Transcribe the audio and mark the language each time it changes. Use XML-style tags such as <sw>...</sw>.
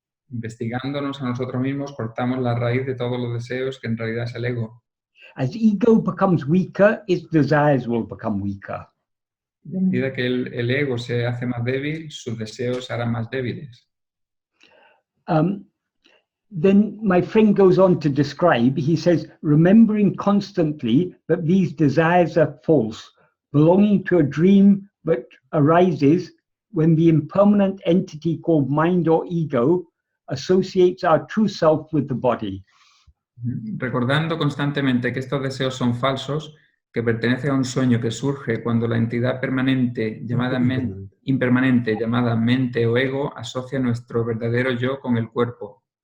<es>Investigándonos a nosotros mismos, cortamos la raíz de todos los deseos, que en realidad es el ego.</es> <en>As ego becomes weaker, its desires will become weaker.</en> <es>Y a medida que el ego se hace más débil, sus deseos se harán más débiles.</es> <en>Then my friend goes on to describe, he says, remembering constantly that these desires are false, belonging to a dream that arises when the impermanent entity called mind or ego associates our true self with the body.</en> <es>Recordando constantemente que estos deseos son falsos, que pertenecen a un sueño que surge cuando la entidad impermanente llamada mente o ego asocia nuestro verdadero yo con el cuerpo.</es>